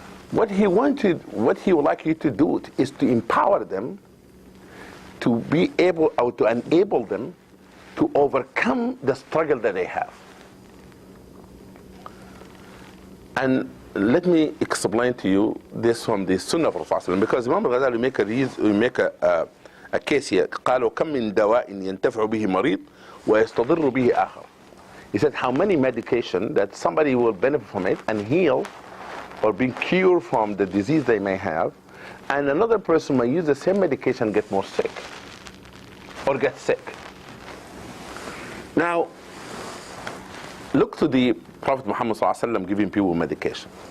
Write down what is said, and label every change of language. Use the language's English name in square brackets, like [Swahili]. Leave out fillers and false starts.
[English] What he would like you to do is to empower them to be able, or to enable them to overcome the struggle that they have. And let me explain to you this from the Sunnah of Rasulullah, because Imam Ghazali make a case here. [Arabic] قالوا كم من دواء ينتفع به مريض ويستضر به آخر. [English] He said, how many medication that somebody will benefit from it and heal or be cured from the disease they may have, and another person may use the same medication and get more sick or get sick. Now, look to the Prophet Muhammad ﷺ giving people medication.